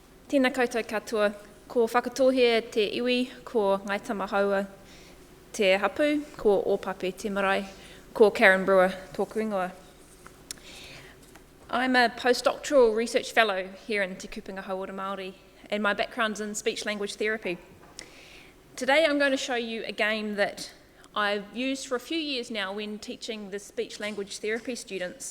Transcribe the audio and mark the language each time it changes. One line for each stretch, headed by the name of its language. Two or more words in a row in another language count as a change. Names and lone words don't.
Māori: Tēnā koutou katoa, ko whakatohea te iwi, ko Ngai Tamahaua te hapu, ko Ōpape te marae, ko Karen Brewer tōku ingoa.
English: I'm a postdoctoral research fellow here in Te Kupunga Hauora Māori, and my background's in speech-language therapy. Today I'm going to show you a game that I've used for a few years now when teaching the speech-language therapy students.